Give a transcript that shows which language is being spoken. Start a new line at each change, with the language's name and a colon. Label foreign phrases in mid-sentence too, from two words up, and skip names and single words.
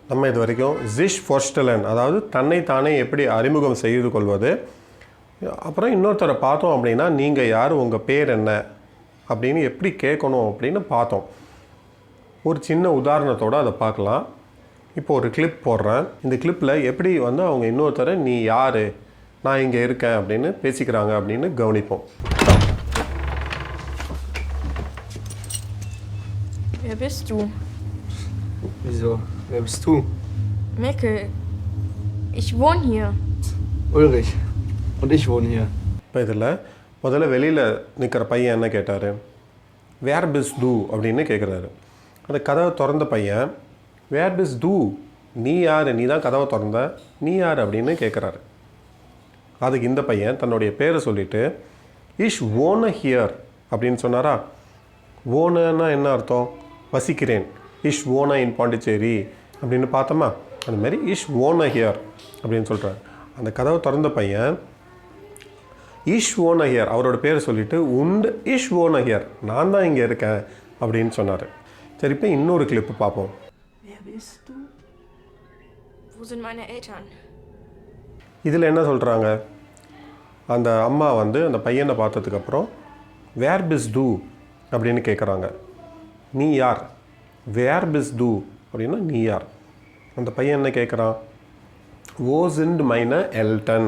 Tamil: நம்ம இது வரைக்கும்
German: sich vorstellen,
Tamil: அதாவது தன்னை தானே எப்படி அறிமுகம் செய்து கொள்வது, அப்புறம் இன்னொருத்தரை பார்த்தோம் அப்படின்னா நீங்கள் யார், உங்கள் பேர் என்ன அப்படின்னு எப்படி கேட்கணும் அப்படின்னு பார்த்தோம். ஒரு சின்ன உதாரணத்தோடு அதை பார்க்கலாம். இப்போ ஒரு கிளிப் போடுறேன். இந்த கிளிப்பில் எப்படி வந்து அவங்க இன்னொருத்தரை நீ யார், நான் இங்கே இருக்கேன் அப்படின்னு பேசிக்கிறாங்க அப்படின்னு கவனிப்போம்.
German: Wer bist du? Wieso? Wer bist du? Mikkel. Ich wohne hier. Ulrich. Und ich wohne hier.
Tamil: இப்போ இதில் முதல்ல வெளியில் நிற்கிற பையன் என்ன கேட்டார்,
German: wer bist du
Tamil: அப்படின்னு கேட்குறாரு. அந்த கதவை திறந்த பையன்
German: wer bist du,
Tamil: நீ யார், நீ தான் கதவை திறந்த, நீ யார் அப்படின்னு கேட்குறாரு. அதுக்கு இந்த பையன் தன்னுடைய பேரை சொல்லிவிட்டு
German: ich wohne hier
Tamil: அப்படின்னு சொன்னாரா. ஓனன்னா என்ன அர்த்தம், வசிக்கிறேன்.
German: ich wohne in
Tamil: பாண்டிச்சேரி அப்படின்னு பார்த்தோமா, அதுமாரி
German: ich wohne hier
Tamil: அப்படின்னு சொல்கிறார். அந்த கதவை திறந்த பையன்
German: ich wohne hier
Tamil: அவரோட பேரை சொல்லிவிட்டு
German: und ich wohne hier,
Tamil: நான் தான் இங்கே இருக்கேன் அப்படின்னு சொன்னார். சரி, இப்போ இன்னொரு கிளிப்பு பார்ப்போம்.
German: Wer bist du? Wo sind meine Eltern?
Tamil: இதில் என்ன சொல்கிறாங்க, அந்த அம்மா வந்து அந்த பையனை பார்த்ததுக்கப்புறம்
German: wer bist du
Tamil: அப்படின்னு கேட்குறாங்க. நீ யார்,
German: wer bist du
Tamil: அப்படின்னா நீ யார். அந்த பையன் என்ன கேட்குறான்,
German: wo sind meine Eltern.